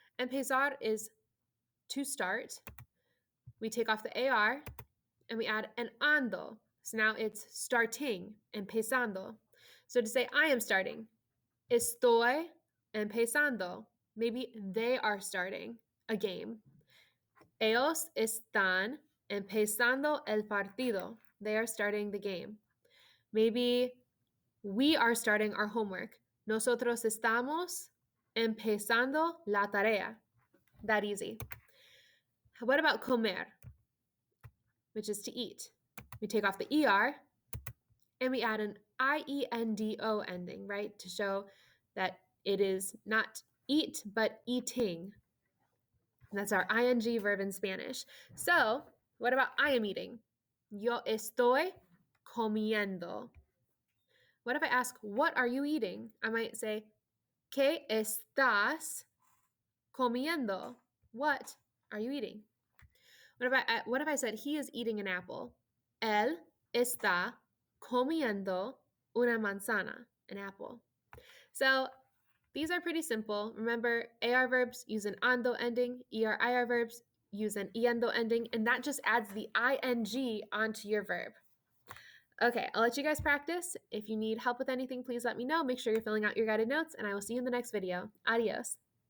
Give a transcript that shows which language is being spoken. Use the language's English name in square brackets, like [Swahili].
[English] Empezar is to start. We take off the AR and we add an ando. So now it's starting, [Spanish] empezando. [English] So to say I am starting, [Spanish] estoy empezando. [English] Maybe they are starting a game. [Spanish] Ellos están empezando el partido. [English] They are starting the game. Maybe we are starting our homework. [Spanish] Nosotros estamos empezando la tarea. [English] That easy. What about comer, which is to eat? We take off the ER and we add an IENDO ending, right? To show that it is not eat, but eating. And that's our ing verb in Spanish. So, what about I am eating? [Spanish] Yo estoy comiendo. [English] What if I ask, what are you eating? I might say, [Spanish] ¿Qué estás comiendo? [English] What are you eating? What if I said he is eating an apple? [Spanish] Él está comiendo una manzana, [English] an apple. So these are pretty simple. Remember, AR verbs use an ando ending, ER/IR verbs use an iendo ending, and that just adds the ing onto your verb. Okay, I'll let you guys practice. If you need help with anything, please let me know. Make sure you're filling out your guided notes, and I will see you in the next video. Adios.